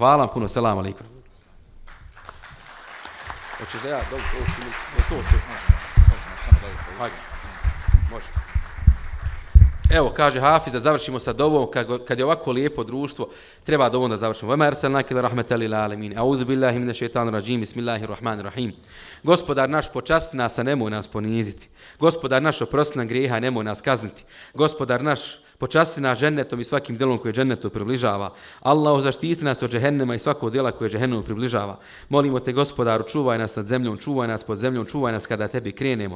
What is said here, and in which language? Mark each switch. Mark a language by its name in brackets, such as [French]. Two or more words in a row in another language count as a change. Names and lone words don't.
[Bosnian] Hvala vam puno, [Arabic] سلام عليكم. [Bosnian] Hoćeš da ja može. Evo, kaže Hafiz, da završimo sa dovom, kad je ovako lijepo društvo, treba dovom da završimo. [Arabic] وما أرسلناك إلا رحمة للعالمين. أعوذ بالله من الشيطان الرجيم. بسم الله الرحمن الرحيم. [Bosnian] Gospodar naš, počasti nas, a nemoj nas poniziti. Gospodar naš, oprosti nam grijeha, nemoj nas kazniti. Gospodar naš, počasti nas džennetom i svakim djelom koje džennetu približava. Allahu, zaštiti nas od džehennema i svakog djela koje džehennemu približava. Molimo te, Gospodaru, čuvaj nas nad zemljom, čuvaj nas pod zemljom, čuvaj nas kada tebi krenemo.